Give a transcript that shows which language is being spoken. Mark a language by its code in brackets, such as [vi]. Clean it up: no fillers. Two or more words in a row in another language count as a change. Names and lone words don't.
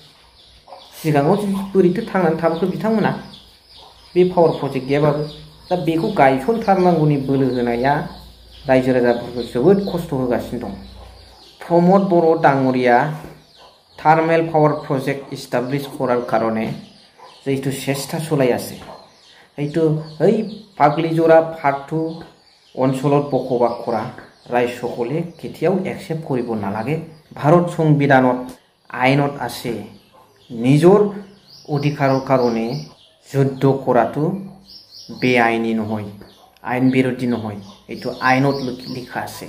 [brx] सिगाङाव बोरैथो थांनानै थाबोखो बिथांमोना बे पावार प्रजेक्ट गैयाबाबो? दा बेखौ गायसनथारनांगौनि बोलो होनाया रायजो राजाफोरखौ जोबोद खस्थ' होगासिनो दं। [as] प्रमद बर' डाङरिया [en] thermal power project [as] ইষ্টাব্লিছ কৰাৰ কাৰণে जिहेतु চেষ্টা চলাই আছে, সেইটো এই ফাগলিজৰা পাৰ্ট 2 অঞ্চলত বসবাস কৰা ৰাইজসকলে কেতিয়াও একচেপ্ট কৰিব নালাগে। ভাৰত সংবিধানত আইনত আছে, নিজৰ অধিকাৰৰ কাৰণে যুদ্ধ কৰাটো বেআইনী নহয়, আইন বিৰোধী নহয়, এইটো আইনত লিখা আছে।